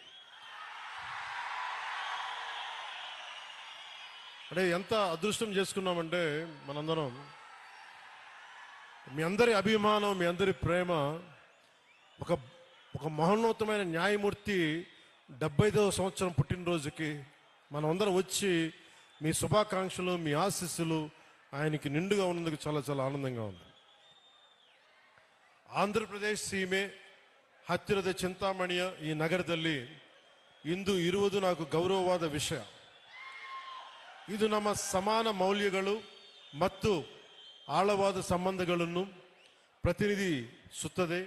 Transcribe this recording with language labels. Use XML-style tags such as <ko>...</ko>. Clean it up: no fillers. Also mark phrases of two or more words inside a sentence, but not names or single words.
<te>అంటే ఎంత అదృష్టం చేసుకున్నామంటే మనందరం మీ అందరి అభిమానం మీ అందరి ప్రేమ ఒక ఒక మహోన్నతమైన న్యాయమూర్తి 75వ సంవత్సరం పుట్టినరోజుకి మనం అందరం వచ్చి మీ శుభాకాంక్షలు మీ ఆశీస్సులు ఆయనకి నిండుగా ఉన్నందుకు చాలా చాలా ఆనందంగా ఉంది.</te> <kn>ಆಂಧ್ರಪ್ರದೇಶ ಸೀಮೆ ಹತ್ತಿರದ చింతామಣಿಯ ಈ ನಗರದಲ್ಲಿ ಇಂದು ಇರುವುದು నాకు ಗೌರವವಾದ ವಿಷಯ. ಇದು ನಮ್ಮ ಸಮಾನ ಮೌಲ್ಯಗಳು ಮತ್ತು ಆಳವಾದ ಸಂಬಂಧಗಳನ್ನು ಪ್ರತಿನಿಧಿಸುತ್ತದೆ.</kn>